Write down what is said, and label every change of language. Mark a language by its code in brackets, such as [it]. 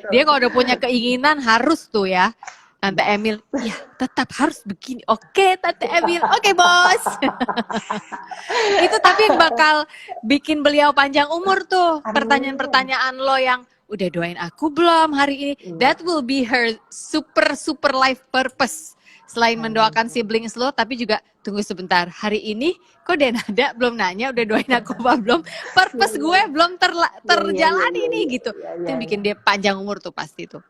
[id] Dia kalau udah punya keinginan harus tuh ya. Tante Emil, ya tetap harus begini. Oke, Tante Emil. Oke, bos. Itu tapi bakal bikin beliau panjang umur tuh. Pertanyaan-pertanyaan lo yang udah doain aku belum hari ini. [en] That will be her super life purpose. [id] Selain mendoakan siblings lo, tapi juga tunggu sebentar. Hari ini kok Denada belum nanya udah doain aku apa belum? Purpose gue belum terjalani nih gitu. Itu yang bikin dia panjang umur tuh pasti tuh.